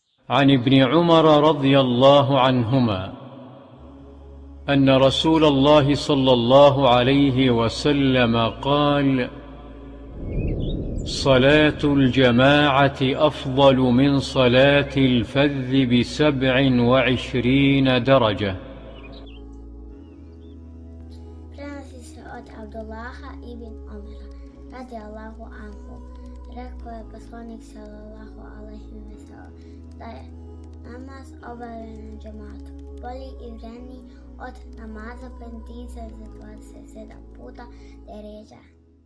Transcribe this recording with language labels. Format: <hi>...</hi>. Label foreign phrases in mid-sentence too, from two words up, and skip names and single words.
<ar>عن ابن عمر رضي الله عنهما أن رسول الله صلى الله عليه وسلم قال: صلاة الجماعة أفضل من صلاة الفذ ب27 درجة.</ar> <bs>Prenosi se od Abdullaha ibn Omera</bs> <ar>رضي الله عنه.</ar> <bs>Rekao je poslanik</bs> <ar>صلى الله عليه وسلم</ar> <bs>da je namaz obavljen u džematu bolji i vredniji od namaza podizanja za 27 puta deređa.</bs>